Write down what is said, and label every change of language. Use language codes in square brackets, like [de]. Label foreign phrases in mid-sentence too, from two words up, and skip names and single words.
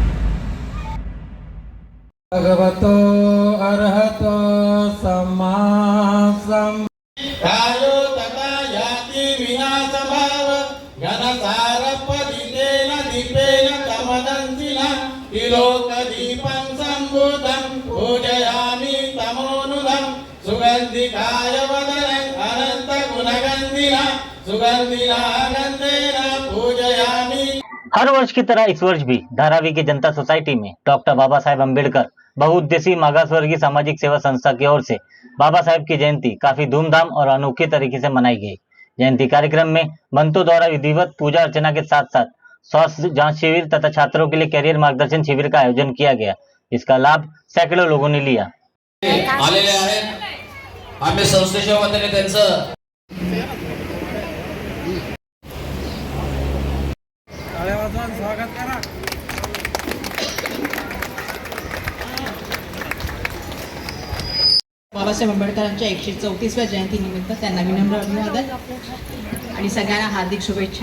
[pi] भगवतो अरहतो सम्मा कायो तथा याति विनाशभाव घनसारपदितेन दीपेन तमदन्तिना तिलोकदीपं सम्बुद्धं पूजयामि तमोनुधं सुगन्धिकाय वदनं अनन्तगुणगन्धिना सुगन्धिना गन्धेन पूजयामि। [hi] हर वर्ष की तरह इस वर्ष भी धारावी की जनता सोसाइटी में डॉक्टर बाबा साहेब अम्बेडकर बहुउद्देशीय मागासवर्गीय सामाजिक सेवा संस्था की ओर से बाबा साहेब की जयंती काफी धूमधाम और अनोखे तरीके से मनाई गई। जयंती कार्यक्रम में भक्तों द्वारा विधिवत पूजा अर्चना के साथ साथ स्वास्थ्य जांच शिविर तथा छात्रों के लिए करियर मार्गदर्शन शिविर का आयोजन किया गया। इसका लाभ सैकड़ों लोगों ने लिया। [mr] आलेले आहेत। आम्ही संस्थेच्या वतीने त्यांचं स्वागत करा। बाबासाहेब आंबेडकरांच्या 134व्या जयंतीनिमित्त त्यांना विनम्र अभिवादन आणि सगळ्यांना हार्दिक शुभेच्छा।